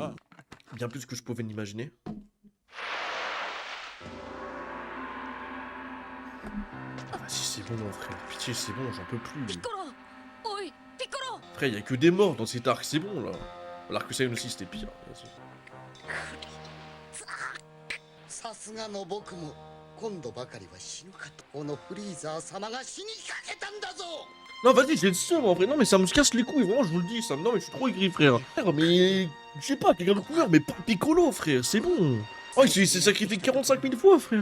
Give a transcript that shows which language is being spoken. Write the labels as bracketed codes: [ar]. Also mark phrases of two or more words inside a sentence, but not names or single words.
[fr] Bien plus que je pouvais l'imaginer. Ah vas-y, c'est bon, mon frère. Pitié, c'est bon, j'en peux plus. Frère, y'a que des morts dans cet arc, c'est bon là. L'arc Saiyan aussi c'était pire. Vas-y. [ja] さすがの僕も今度ばかりは死ぬかとこのフリーザー様が死にかけたんだぞ [fr] Non, vas-y, j'ai le seum en vrai. Non, mais ça me casse les couilles, vraiment, je vous le dis. Non, mais je suis trop aigri, frère. Frère, mais. Je sais pas, quelqu'un de couleur, mais pas Piccolo, frère, c'est bon. Oh, il s'est sacrifié 45 000 fois, frère.